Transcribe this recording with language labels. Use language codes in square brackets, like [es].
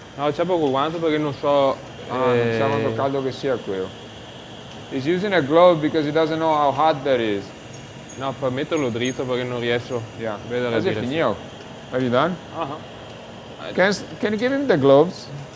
[it] No, ciappo col guanto perché non so... Non sa quanto caldo che sia quello. [en] He's using a glove because he doesn't know how hot that is. [it] No, per metterlo dritto perché non riesco [en] Yeah. [it] a vedere la [en] Has it [it] direzione. finito? [en] Have you done? Uh-huh. Can you give him the gloves?